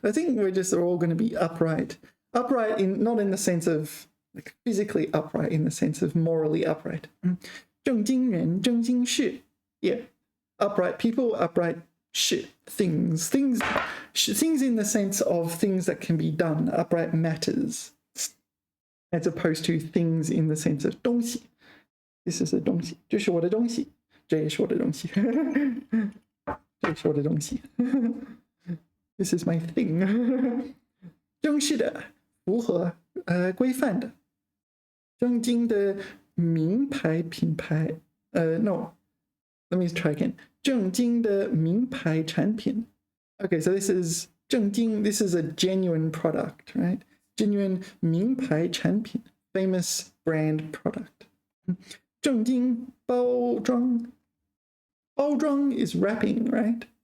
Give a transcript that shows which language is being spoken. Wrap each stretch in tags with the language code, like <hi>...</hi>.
<en>I think are all going to be upright. Upright not in the sense of like physically upright, in the sense of morally upright.</en> <zh>正经人,正经事.</zh> <en>Yeah, upright people, upright shit, things in the sense of things that can be done, upright matters, as opposed to things in the sense of 东西. This is a</en> <zh>东西，这是我的东西，这也是我的东西，这也是我的东西。</zh> <en>This is my thing.</en> <zh>正式的，符合规范的，正经的名牌品牌。</zh> <en>No, let me try again.</en> <zh>正经的名牌产品.</zh> <en>Okay, so this is 正经. This is a genuine product, right? Genuine 名牌产品, famous brand product.</en> <zh>正经包装.</zh> <en>包装 is wrapping, right?</en>